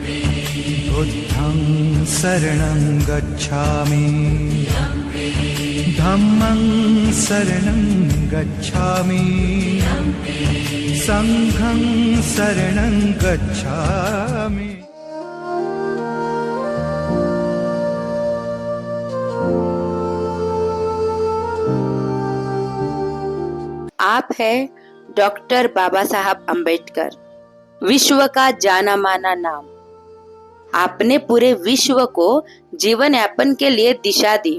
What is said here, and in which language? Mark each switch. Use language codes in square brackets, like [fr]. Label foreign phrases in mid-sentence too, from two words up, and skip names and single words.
[pi] बुद्धं शरणं गच्छामि, धम्मं शरणं गच्छामि संघं शरणं गच्छामि। [hi] आप है डॉक्टर बाबा साहब अंबेडकर, विश्व का जाना माना नाम। आपने पूरे विश्व को जीवन यापन के लिए दिशा दी।